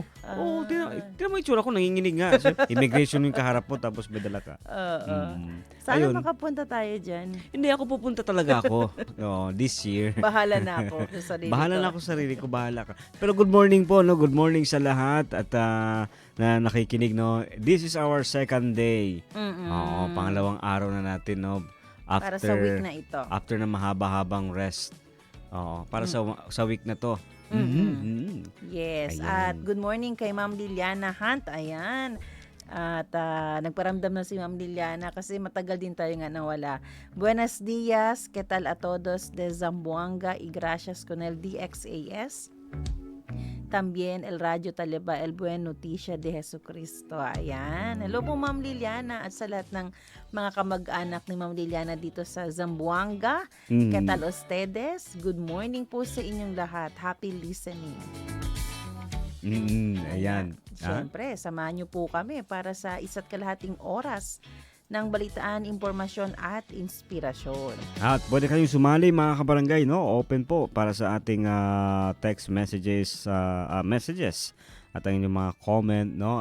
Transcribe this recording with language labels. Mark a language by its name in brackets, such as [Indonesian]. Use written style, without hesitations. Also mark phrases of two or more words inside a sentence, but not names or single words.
[Filipino] Tignan mo yung tsura ko, nanginginig nga. So, immigration yung kaharap mo, tapos bedala ka. Sana makapunta tayo dyan. Hindi, ako pupunta talaga ako. [English] This year. [Filipino] Bahala na ako sa sarili ko. Bahala na ako sa sarili ko, bahala ka. Pero [English] good morning [Filipino] po, no? [English] Good morning [Filipino] sa lahat at na nakikinig, no? [English] This is our second day. [Filipino] Pangalawang araw na natin, no? Para sa week na ito. After na mahaba-habang rest. Para sa week na to. Yes. Ayan. At [English] good morning [Filipino] kay Ma'am Liliana Hunt. Ayan. At nagparamdam na si Ma'am Liliana kasi matagal din tayo nga nawala. [Chavacano] Buenos dias, ¿qué tal a todos de Zamboanga y gracias con el DXAS? También el Radio Taleba, el Buen Noticia de Jesucristo. [Filipino] Ayan. Hello po Ma'am Liliana at sa lahat ng mga kamag-anak ni Ma'am Liliana dito sa Zamboanga. [Chavacano] ¿Qué tal ustedes? [English] Good morning [Filipino] po sa inyong lahat. [English] Happy listening. [Filipino] Ayan. Siyempre, samahan niyo po kami para sa isa't kalahating oras ng balitaan, impormasyon at inspirasyon. At pwede kayong sumali mga kabarangay, no? Open po para sa ating [English] text messages [Filipino] at ang inyong mga comment, no?